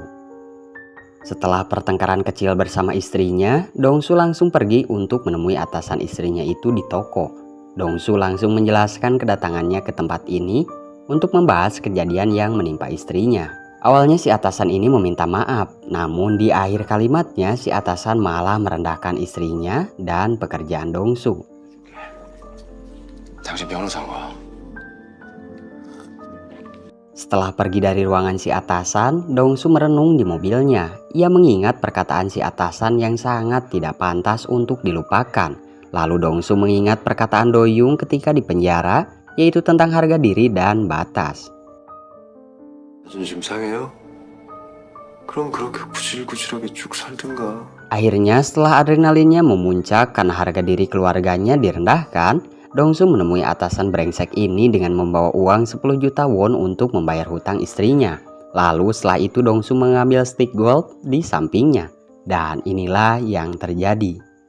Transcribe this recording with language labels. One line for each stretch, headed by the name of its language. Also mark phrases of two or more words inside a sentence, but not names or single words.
Indonesian: Setelah pertengkaran kecil bersama istrinya, Dong-su langsung pergi untuk menemui atasan istrinya itu di toko. Dong-su langsung menjelaskan kedatangannya ke tempat ini untuk membahas kejadian yang menimpa istrinya. Awalnya si atasan ini meminta maaf, namun di akhir kalimatnya si atasan malah merendahkan istrinya dan pekerjaan Dong-su.
Korean: 당신 변호사인가?
Indonesian: Setelah pergi dari ruangan si atasan, Dong-su merenung di mobilnya. Ia mengingat perkataan si atasan yang sangat tidak pantas untuk dilupakan. Lalu Dong-su mengingat perkataan Do-young ketika di penjara, yaitu tentang harga diri dan batas.
Korean: 자존심 상해요? 그럼 그렇게 구질구질하게 쭉 살든가.
Indonesian: Akhirnya setelah adrenalinnya memuncak karena harga diri keluarganya direndahkan, Dong-su menemui atasan brengsek ini dengan membawa uang 10 juta won untuk membayar hutang istrinya. Lalu setelah itu Dong-su mengambil
English: stick gold
Indonesian: di sampingnya. Dan inilah yang terjadi.